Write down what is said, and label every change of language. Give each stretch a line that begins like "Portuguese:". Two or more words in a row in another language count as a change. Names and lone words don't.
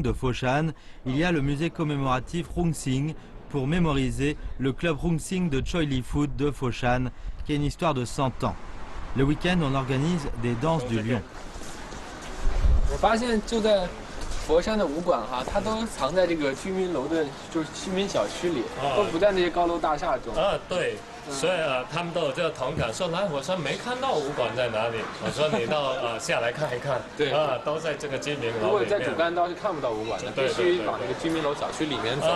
French: de Foshan, il y a le musée commémoratif Rungsing pour mémoriser le club Rungsing de Choi Li Foot de Foshan, qui a une histoire de 100 ans. Le week-end, on organise des danses du lion.
Chinese: 我发现就在佛山的武馆哈，它都藏在这个居民楼的，就是居民小区里，都不在那些高楼大厦中。对。所以他们都有这个同感，说来我说没看到武馆在哪里，我说你到下来看一看，对都在这个居民楼里面。如果在主干道是看不到武馆的，必须往那个居民楼小区里面走。